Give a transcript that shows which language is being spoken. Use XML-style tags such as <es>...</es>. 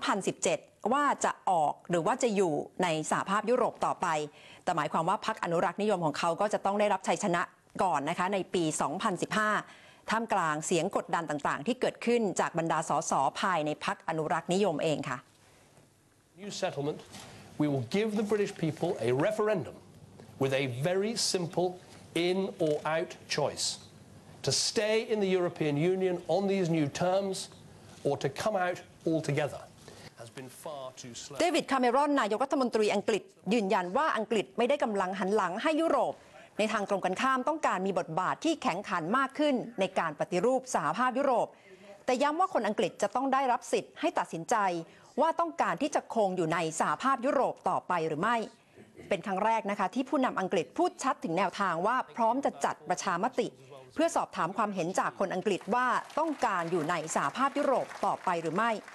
<th>2017 ว่าจะออกหรือว่าจะอยู่ในสหภาพยุโรปต่อไปแต่หมายความว่าพรรคอนุรักษ์นิยมของเขาก็จะต้องได้รับชัยชนะก่อนนะคะในปี 2015 ท่ามกลางเสียงกดดันต่างๆที่เกิดขึ้นจากบรรดาสสภายในพรรคอนุรักษ์นิยมเองค่ะ</th> <en>New settlement, we will give the British people a referendum with a very simple in or out choice to stay in the European Union on these new terms or to come out altogether has been far too slow</en> <th>เดวิดคาเมรอนนายกรัฐมนตรีอังกฤษยืนยันว่าอังกฤษไม่ได้กำลังหันหลังให้ยุโรปในทางตรงกันข้ามต้องการมีบทบาทที่แข็งขันมากขึ้นในการปฏิรูปสหภาพยุโรปแต่ย้ำว่าคนอังกฤษจะต้องได้รับสิทธิ์ให้ตัดสินใจว่าต้องการที่จะคงอยู่ในสหภาพยุโรปต่อไปหรือไม่เป็นครั้งแรกนะคะที่ผู้นำอังกฤษพูดชัดถึงแนวทางว่าพร้อมจะจัดประชามติเพื่อสอบถามความเห็นจากคนอังกฤษว่าต้องการอยู่ในสหภาพยุโรปต่อไปหรือไม่</th>